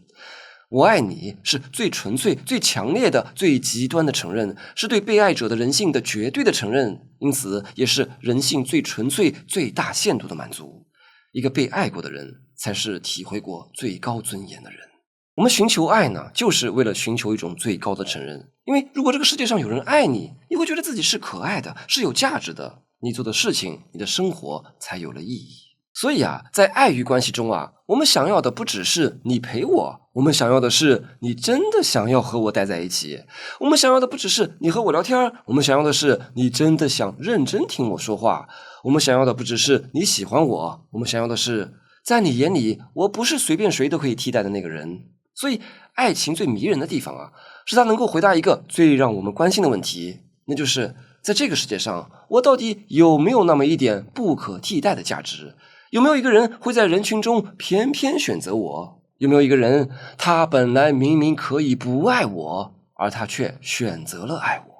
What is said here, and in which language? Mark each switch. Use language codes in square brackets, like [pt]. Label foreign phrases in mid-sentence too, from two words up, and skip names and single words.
[zh] 我愛你是最純粹、最強烈的、最極端的承認，是对被愛者的人性的絕對的承認，因此也是人性最純粹、最大限度的滿足。一個被愛過的人，才是體會過最高尊嚴的人。我們尋求愛呢，就是為了尋求一種最高的承認。因為如果這個世界上有人愛你，你會覺得自己是可愛的，是有價值的，你做的事情，你的生活才有了意義。所以啊，在愛慾關係中啊，我們想要的不只是你陪我，我們想要的是你真的想要和我待在一起。我們想要的不只是你和我聊天，我們想要的是你真的想認真聽我說話。我們想要的不只是你喜歡我，我們想要的是在你眼裡，我不是隨便誰都可以替代的那個人。所以，愛情最迷人的地方啊，是它能夠回答一個最讓我們關心的問題，那就是在這個世界上，我到底有沒有那麼一點不可替代的價值？有沒有一個人會在人群中偏偏選擇我？有沒有一個人，他本來明明可以不愛我，而他卻選擇了愛我？